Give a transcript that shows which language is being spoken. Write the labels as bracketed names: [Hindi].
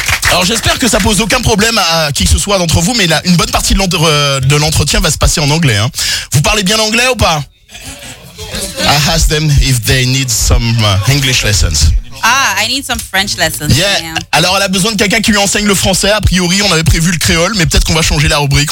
[French] Alors j'espère que ça pose aucun problème à qui que ce soit d'entre vous, mais là, une bonne partie de l'entretien va se passer en anglais. Hein. Vous parlez bien anglais ou pas? [English] I ask them if they need some English lessons. Ah, I need some French lessons. Yeah. [French] Alors, elle a besoin de quelqu'un qui lui enseigne le français. A priori, on avait prévu le créole, mais peut-être qu'on va changer la rubrique.